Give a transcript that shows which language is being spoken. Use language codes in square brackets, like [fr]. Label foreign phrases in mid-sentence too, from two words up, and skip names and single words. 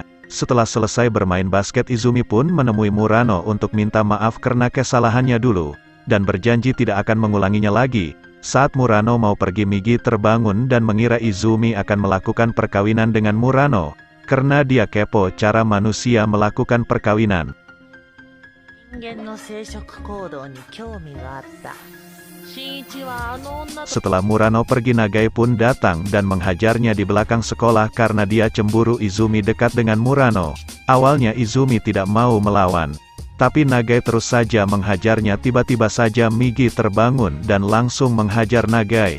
[id] Setelah selesai bermain basket Izumi pun menemui Murano untuk minta maaf karena kesalahannya dulu. Dan berjanji tidak akan mengulanginya lagi. Saat Murano mau pergi Migi terbangun dan mengira Izumi akan melakukan perkawinan dengan Murano. Karena dia kepo cara manusia melakukan perkawinan. [ja] 人間の生殖行動に興味があった。新一はあの女と [id] Setelah Murano pergi, Nagai pun datang dan menghajarnya di belakang sekolah karena dia cemburu Izumi dekat dengan Murano. Awalnya Izumi tidak mau melawan, tapi Nagai terus saja menghajarnya. Tiba-tiba saja Migi terbangun dan langsung menghajar Nagai.